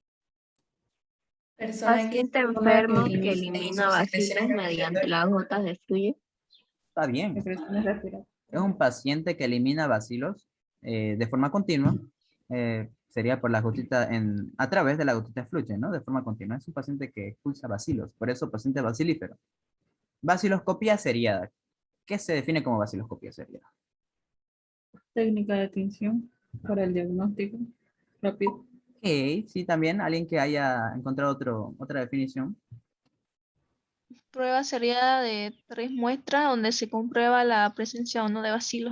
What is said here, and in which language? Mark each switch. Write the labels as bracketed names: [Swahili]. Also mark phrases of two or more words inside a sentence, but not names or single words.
[Spanish] Paciente enfermo que elimina bacilos mediante las gotas de flujo. Está bien. Secreciones respiratorias. Es un paciente que elimina bacilos de forma continua. Sería por la gotita a través de la gotita fluye, ¿no? De forma continua. Es un paciente que expulsa bacilos. Por eso paciente bacilífero. Baciloscopía seriada. ¿Qué se define como baciloscopía seriada? Técnica de tinción para el diagnóstico rápido. Ok, sí, también alguien que haya encontrado otra definición. Prueba seriada de 3 muestras donde se comprueba la presencia o no de bacilos.